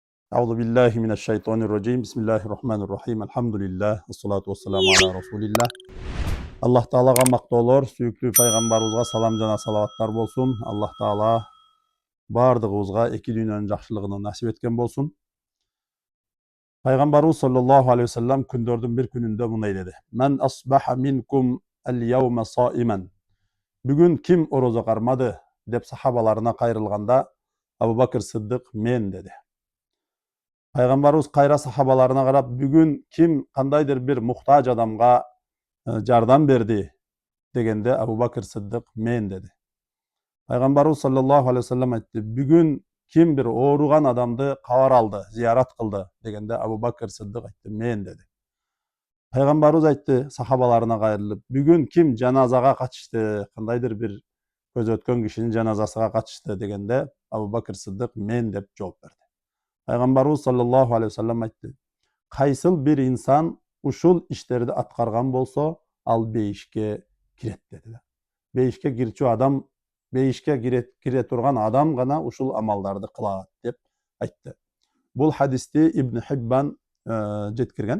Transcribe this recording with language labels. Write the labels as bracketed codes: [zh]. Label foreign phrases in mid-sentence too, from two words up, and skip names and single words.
[ar] أعوذ بالله من الشيطان الرجيم. بسم الله الرحمن الرحيم. الحمد لله. الصلاة والسلام على رسول الله. [ky] Аллах Таалага мактоолор, sүйүктүү пайгамбарыбызга салам жана салаваттар болсун. Аллах Таала бардыгыбызга эки дүйнөнүн жакшылыгын насип эткен болсун. Пайгамбарыбыз [ar] صلى الله عليه وسلم [ky] күндөрдүн бир күнүндө мындай деди: [ar] "من أصبح منكم اليوم صائما." [ky] Бүгүн ким орозо кармады деп сахабаларына кайрылганда Абу Бакыр Сыддык мен деди. Пайгамбарыбыз кайра сахабаларына карап, бүгүн ким кандайдыр бир муктаж адамга жардам берди дегенде Абу Бакыр Сыддык мен деди. Пайгамбарыбыз [ar] صلى الله عليه وسلم [ky] айтты: "Бүгүн ким бир ооруган адамды кабар алды, зиярат кылды" дегенде Абу Бакыр Сыддык айтты: "Мен" деди. Пайгамбарыбыз айтты сахабаларына кайрылып: "Бүгүн ким жаназага катышты, кандайдыр бир көзү өткөн кишинин жаназасына катышты" дегенде Абу Бакыр Сыддык мен деп жооп берди. Пайгамбарыбыз [ar] صلى الله عليه وسلم [ky] айтты: "Кайсыл бир инсан ушул иштерди аткарган болсо, ал бейишке кирет" деди. Бейишке кирчү адам, бейишке кире турган адам гана ушул амалдарды кылат деп айтты. Бул хадисти Ибн Хиббан жеткирген.